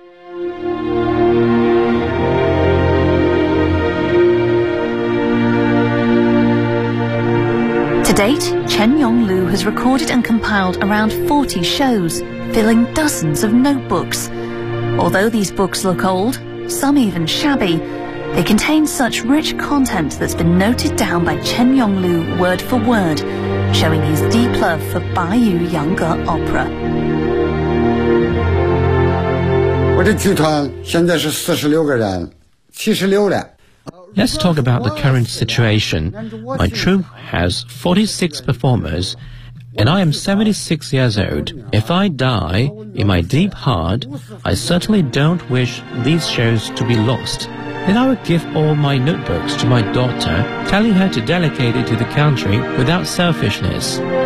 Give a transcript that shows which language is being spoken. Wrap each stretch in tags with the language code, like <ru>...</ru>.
<en>To date, Chen Yonglu has recorded and compiled around 40 shows, filling dozens of notebooks. Although these books look old, some even shabby,They contain such rich content that's been noted down by Chen Yonglu word for word, showing his deep love for Baiyu Yang Ge opera.</en> <zh>我的剧团现在是46个人，76了。</zh> <en>Let's talk about the current situation. My troupe has 46 performers, and I am 76 years old. If I die, in my deep heart, I certainly don't wish these shows to be lost. Then I would give all my notebooks to my daughter, telling her to dedicate it to the country without selfishness.</en>